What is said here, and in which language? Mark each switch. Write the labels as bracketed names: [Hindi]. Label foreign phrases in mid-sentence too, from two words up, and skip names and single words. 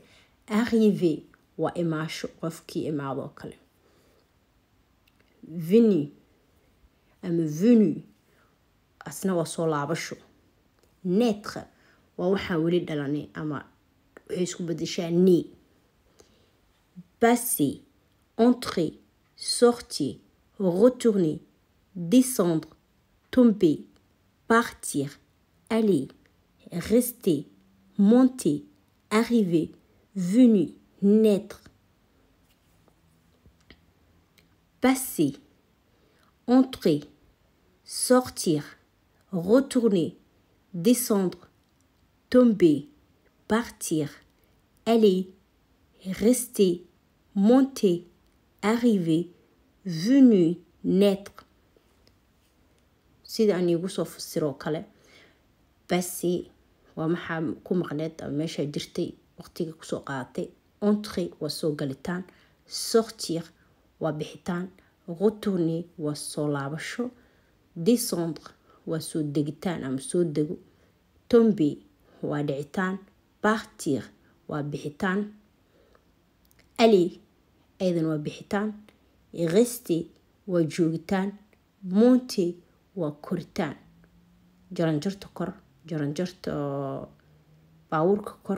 [Somali] Arriver waa imaasho, qofkii imaadoo kale. Venu ama venu asna waa soo laabasho. Naître waa waxaan weli dhalanay ama waxay isku bedeshaa né. [French] Passer, entrer, sortir, retourner, descendre, tomber, partir, aller, rester, monter, arriver, venu, naître. Passer, entrer, sortir, retourner, descendre, tomber, partir, aller, rester, monter, arriver, venu, naître. [Somali] sida aan igu soo fasiro kale, passer waa maxaa ku maqneed ama meesha jirtay waqtiga ku soo qaadatay. Entrer waa soo galitaan, sortir waa bixitaan, retourner waa soo laabasho, descendre waa soo degitaan ama soo dego, tomber waa dhicitaan, partir waa bixitaan, aller aydan waa bixitaan, rester waa joogitaan, monter waa koritaan, jaranjarta kor, jaranjarta baabuurka kor.